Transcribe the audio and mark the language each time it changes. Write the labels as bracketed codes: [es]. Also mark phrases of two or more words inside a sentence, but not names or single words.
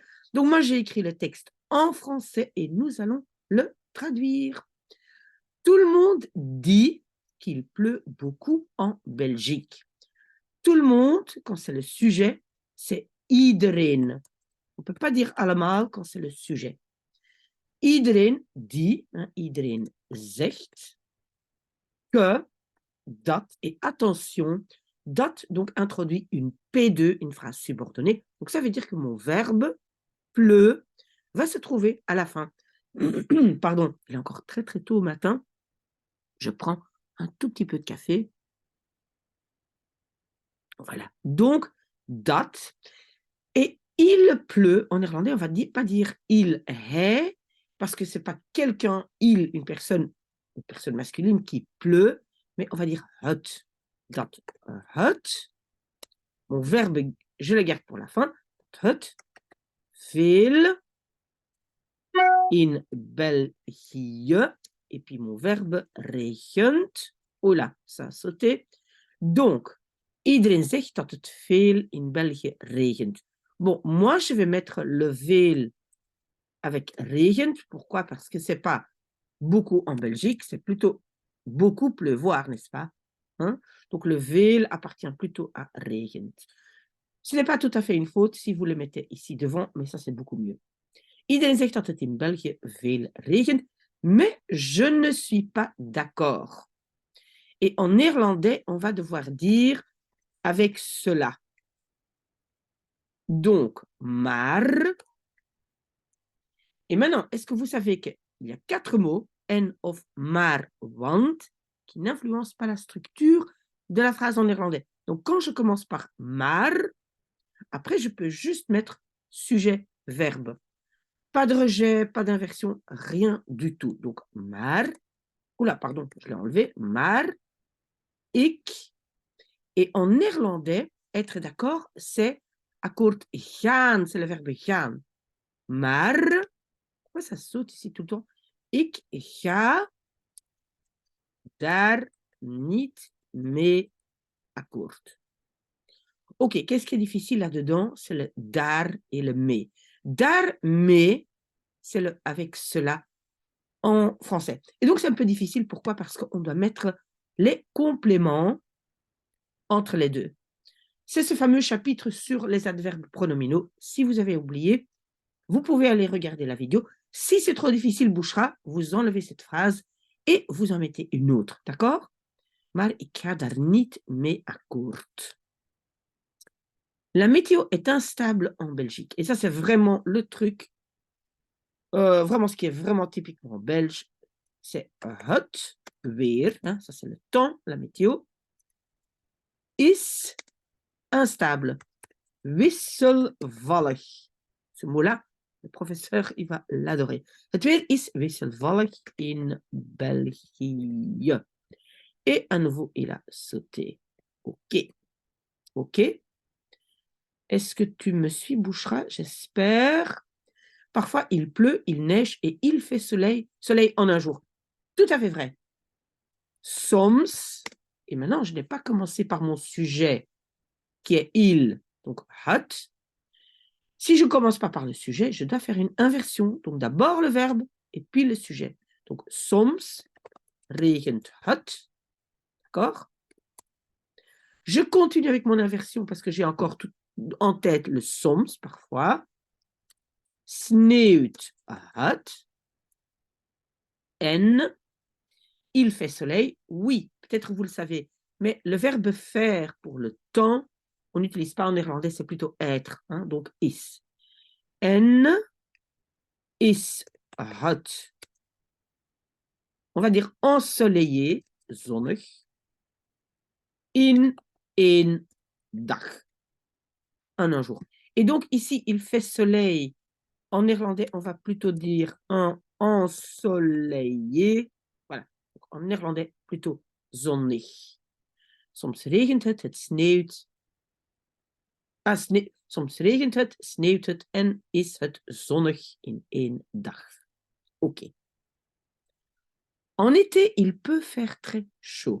[fr] Donc, moi, j'ai écrit le texte en français et nous allons le traduire. Tout le monde dit qu'il pleut beaucoup en Belgique. Tout le monde, quand c'est le sujet, c'est iedereen. On ne peut pas dire allemaal quand c'est le sujet. Iedereen dit, hein, [nl] iedereen zegt [fr] que, dat, et attention, dat donc introduit une P2, une phrase subordonnée. Donc ça veut dire que mon verbe pleut va se trouver à la fin. Pardon, il est encore très très tôt au matin. Je prends un tout petit peu de café. Voilà. Donc, dat. Et il pleut, en néerlandais, on ne va pas dire il est, parce que ce n'est pas quelqu'un, il, une personne masculine qui pleut, mais on va dire het. [nl] Dat het. [fr] Mon verbe, je le garde pour la fin. [nl] Het veel in België. [fr] Et puis mon verbe regent. Oh là, ça a sauté. Donc, [nl] iedereen zegt dat het veel in België regent. [fr] Bon, moi, je vais mettre le veel avec regent. Pourquoi? Parce que c'est pas beaucoup en Belgique, c'est plutôt beaucoup pleuvoir, n'est-ce pas? Hein? Donc, le veel appartient plutôt à regent. Ce n'est pas tout à fait une faute si vous le mettez ici devant, mais ça, c'est beaucoup mieux. [nl] Iedereen zegt dat het in België veel regent, [fr] mais je ne suis pas d'accord. Et en néerlandais, on va devoir dire avec cela. Donc, maar. Et maintenant, est-ce que vous savez qu'il y a 4 mots, [nl] en of maar want, [fr] qui n'influencent pas la structure de la phrase en néerlandais. Donc, quand je commence par maar, après, je peux juste mettre sujet, verbe. Pas de rejet, pas d'inversion, rien du tout. Donc, maar, oula, pardon, je l'ai enlevé, [nl] maar, ik. [fr] Et en néerlandais, être d'accord, c'est [nl] akkoord gaan, [fr] c'est le verbe gaan. Maar, pourquoi ça saute ici tout le temps? [nl] Ik ga daar niet mee akkoord. [fr] Ok, qu'est-ce qui est difficile là-dedans? C'est le daar et le mee. Daarmee, c'est le avec cela en français. Et donc, c'est un peu difficile. Pourquoi? Parce qu'on doit mettre les compléments entre les deux. C'est ce fameux chapitre sur les adverbes pronominaux. Si vous avez oublié, vous pouvez aller regarder la vidéo. Si c'est trop difficile, Bouchra, vous enlevez cette phrase et vous en mettez une autre. D'accord? [nl] Maar ik ga daar niet mee akkoord. [fr] La météo est instable en Belgique. Et ça, c'est vraiment le truc, vraiment ce qui est vraiment typiquement belge. C'est [nl] het weer, [fr] hein, ça c'est le temps, la météo, is instable, wisselvallig. Ce mot-là, le professeur, il va l'adorer. [nl] Het weer is wisselvallig in België. [fr] Et à nouveau, il a sauté. OK. OK. Est-ce que tu me suis, Bouchra? J'espère. Parfois, il pleut, il neige et il fait soleil en un jour. Tout à fait vrai. Soms, et maintenant, je n'ai pas commencé par mon sujet, qui est il, donc het. Si je ne commence pas par le sujet, je dois faire une inversion. Donc d'abord le verbe et puis le sujet. [nl] Donc soms regent het. [fr] D'accord? Je continue avec mon inversion parce que j'ai encore tout en tête le soms parfois. [nl] Sneeuwt het. [fr] En il fait soleil. Oui, peut-être vous le savez, Mais le verbe faire pour le temps, on n'utilise pas en néerlandais, c'est plutôt être. Hein, donc [nl] is. En is het. [fr] On va dire ensoleillé, [nl] zonnig, in een dag. [fr] En un jour. Et donc ici, il fait soleil. En néerlandais, on va plutôt dire un ensoleillé. Voilà. En néerlandais, plutôt zonnig. [nl] Soms regent het sneeuwt. Soms regent het, sneeuwt het en is het zonnig in één dag. [fr] Ok. En été, il peut faire très chaud.